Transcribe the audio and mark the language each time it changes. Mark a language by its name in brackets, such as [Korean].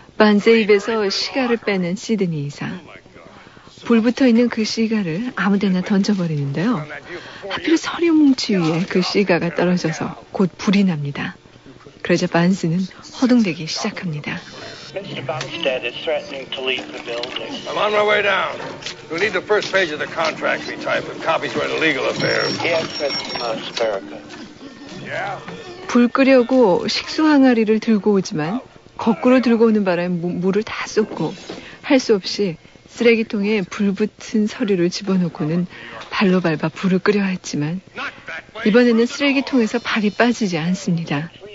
[Korean] 반스 입에서 시가를 빼낸 시드니 이사. 불 붙어있는 그 시가를 아무데나 던져버리는데요. 하필 서류 뭉치 위에 그 시가가 떨어져서 곧 불이 납니다. 그러자 반스는 허둥대기 시작합니다. [English] Mr. Bumstead is threatening to leave the building. I'm on my way down. We need the first page of the contract to be typed with copies for the legal affairs. Yes, Mr. Asperica. Yeah. [Korean] 불 끄려고 식수 항아리를 들고 오지만 거꾸로 들고 오는 바람에 물을 다 쏟고 할 수 없이 쓰레기통에 불붙은 서류를 집어넣고는 발로 밟아 불을 끄려 했지만 이번에는 쓰레기통에서 발이 빠지지 않습니다.